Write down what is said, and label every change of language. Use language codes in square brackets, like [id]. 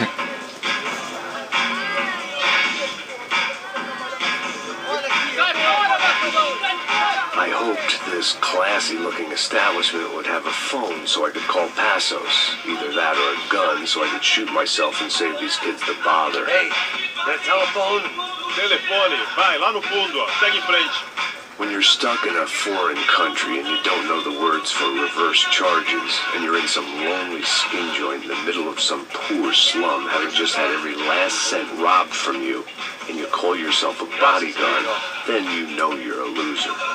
[en] I hoped this classy-looking establishment would have a phone so I could call Passos. Either that or a gun so I could shoot myself and save these kids the bother. Ei, that telephone? [pt] Telefone, vai lá no fundo, ó. Segue em frente. [en] When you're stuck in a foreign country and you don't know the words for reverse charges, and you're in some lonely skin joint in the middle of some poor slum, having just had every last cent robbed from you, and you call yourself a bodyguard, then you know you're a loser.